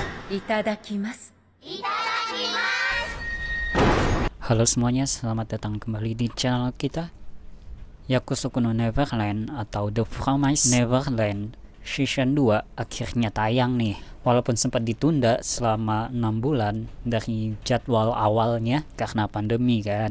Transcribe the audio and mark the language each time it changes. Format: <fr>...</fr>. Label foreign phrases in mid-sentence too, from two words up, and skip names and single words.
<ja>いただきます。</ja> <id>Halo semuanya, selamat datang kembali di channel kita Yakusoku no Neverland atau The Promised Neverland Season 2 akhirnya tayang nih. Walaupun sempat ditunda selama 6 bulan dari jadwal awalnya karena pandemi kan.</id>